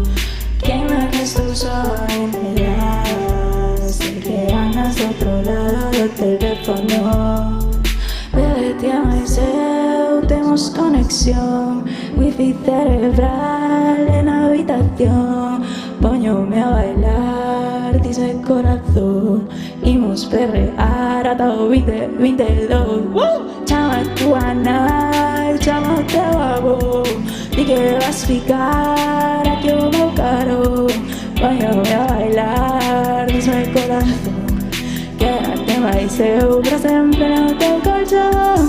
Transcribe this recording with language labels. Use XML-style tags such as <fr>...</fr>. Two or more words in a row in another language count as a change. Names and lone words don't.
<es>Que me estoy sola enterada, sé que andas do otro lado do teléfono. Bebé, te amo y</es> <gl>eu temos conexión,</gl> <es>wifi cerebral en la habitación.</es> <gl>Póñome a bailar,</gl> <es>dice el corazón,</es> <gl>imos perrear ata o 2022. Chama tua nai, chama o teu avó, di que vas ficar aquí o meu caro. Póñome a bailar,</gl> <es>dice el corazón,</es> <gl>quédate máis eu pra sempre no teu colchón.</gl>